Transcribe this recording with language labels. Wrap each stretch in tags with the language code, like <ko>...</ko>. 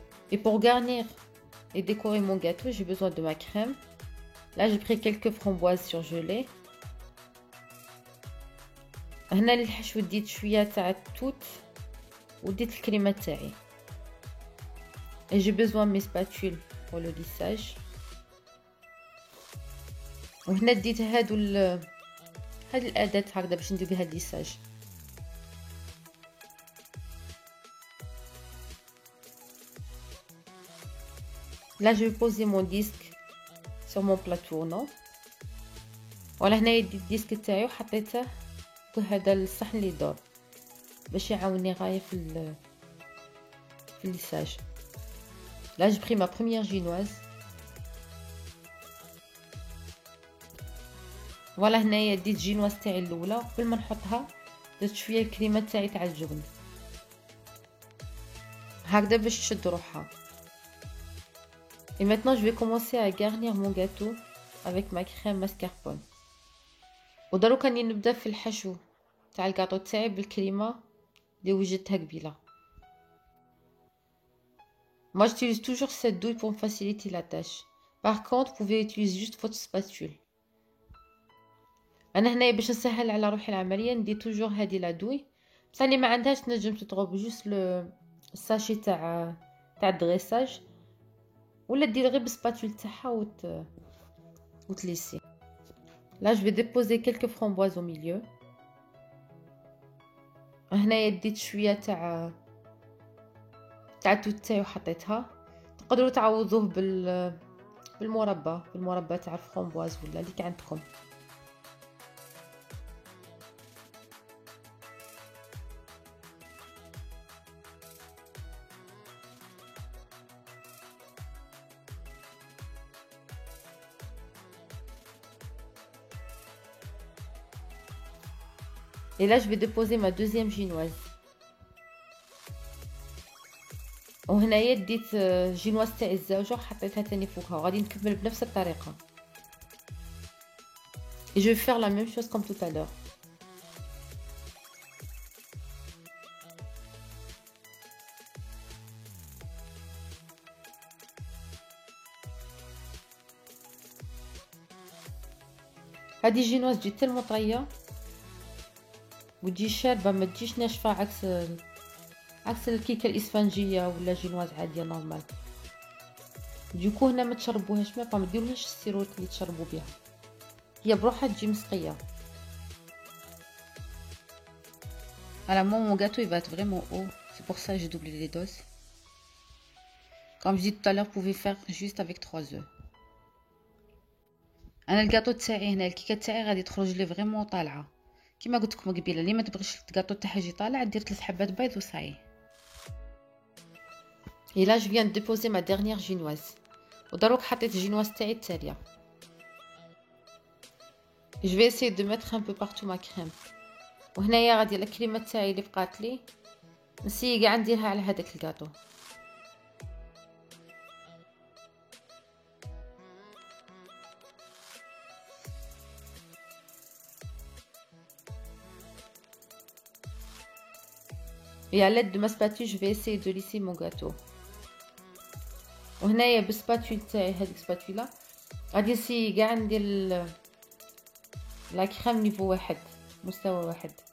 <fr>Et pour garnir et décorer mon gâteau, j'ai besoin de ma crème. Là, j'ai pris quelques framboises surgelées.</fr> <ar>هنا للحشو ديت شويه تاع التوت وديت الكريمه تاعي.</ar> <fr>Et j'ai besoin de mes spatules pour le lissage.</fr> <ar>وهنا ديت هاد الاداه هكذا باش ندير بها الليساج.</ar> <fr>Là, je vais poser mon disque sur mon plat tournant.</fr> <ar>ولا هنايا ديت الديسك تاعي وحطيته في هذا الصحن اللي يدور باش يعاوني غايه في الليساج.</ar> <fr>Là, j'ai pris ma première génoise.</fr> <ar>Voilà, هنايا ديت جينواز تاعي الاولى. قبل ما نحطها درت شويه الكريمه تاعي تاع الجبن هكذا باش تشد روحها.</ar> <fr>Et maintenant, je vais commencer à garnir mon gâteau avec ma crème mascarpone.</fr> <ar>ودروك راني نبدا في الحشو تاع الكاطو تاعي بالكريمه اللي وجدتها قبيله.</ar> <fr>Moi, j'utilise toujours cette douille pour me faciliter la tâche. Par contre, vous pouvez utiliser juste votre spatule.</fr> <ar>انا هنايا باش نسهل على روحي العمليه ندير توجور هذه لا دوي. بصح اللي ما عندهاش تنجم تضرب جوست الساشي تاع الدغيساج ولا دير غير بالسباتول تاعها وتليسي.</ar> <fr>Là, je vais déposer quelques framboises au milieu.</fr> <ar>هنايا ديت شويه تاع التوت تاعي وحطيتها. تقدروا تعوضوه بالمربى تاع الفرامبواز ولا اللي عندكم.</ar> <fr>Et là, je vais déposer ma deuxième génoise.</fr> <ar>وهنايا ديت جينواز تاعي الزوجه وحطيتها تاني فوقها وغادي نكمل بنفس الطريقه.</ar> <fr>Et je vais faire la même chose comme tout à l'heure.</fr> <ar>هذه جينواز تجي تالمو طريه وتجي شاربه ما تجيش ناشفه عكس الكيكه الاسفنجيه ولا جينواز عاديه نورمال. ديكو هنا ما تشربوهاش ما ديروهاش السيروت اللي تشربوا بها هي بروحها تجي مسقيه.</ar> <fr>Alors moi mon gâteau il va être vraiment haut, c'est pour ça que j'ai doublé les doses. Comme je dis tout à l'heure, vous pouvez faire juste avec 3 œufs.</fr> <ar>انا الكاطو تاعي هنا الكيكه تاعي غادي تخرج لي فريمون طالعه كيما قلت لكم قبيله. اللي ما تبغيش الكاطو تاعها يجي طالع دير 3 حبات بيض وصاي.</ar> <fr>Et là je viens de déposer ma dernière génoise.</fr> <ar>ودروك حطيت الجينواز تاعي التاليه.</ar> <fr>Je vais essayer de mettre un peu partout ma crème.</fr> <ar>وهنايا غادي الكريمه تاعي اللي بقات لي نسيي كاع نديرها على هذاك الكاطو.</ar> <fr>Et à l'aide de ma spatule, je vais essayer de lisser mon gâteau.</fr> <ar>وهنايا بالسباتول تاعي هذيك سباتولا غادي نسيي كاع ندير لا كريم نيفو واحد مستوى واحد.</ar>